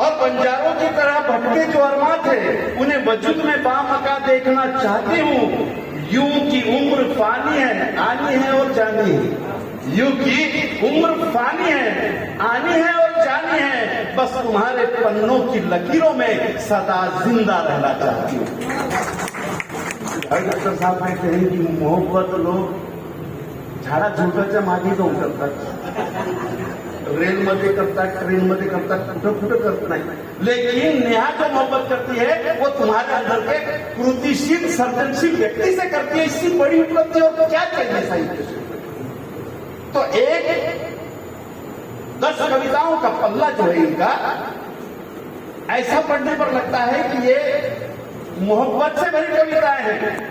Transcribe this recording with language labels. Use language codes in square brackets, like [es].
[hi] और बंजारों की तरह भटके जो अरमा थे उन्हें वजूद में बामका देखना चाहती हूं। यूं की उम्र फानी है, आनी है और जानी है। यूं की उम्र फानी है, आनी है और जानी है, बस तुम्हारे पन्नों की लकीरों में सदा जिंदा रहना चाहती हूँ। डॉक्टर साहब कहते हैं कि मोहब्बत लोग [mr] झाडा झुडकाच्या मागे जाऊन करतात, रेलमध्ये करतात, ट्रेनमध्ये करतात, कुठं कुठं करत नाही। [hi] लेकिन नेहा जो मोहब्बत करती है वो तुम्हारे अंदर के कृतिशील सर्जनशील व्यक्ति से करती है। इससे बड़ी उपलब्धि और क्या चाहिए साहित्य से? तो एक 10 कविताओं का पल्ला जो है इनका, ऐसा पढ़ने पर लगता है कि ये मोहब्बत से भरी कविताएं हैं।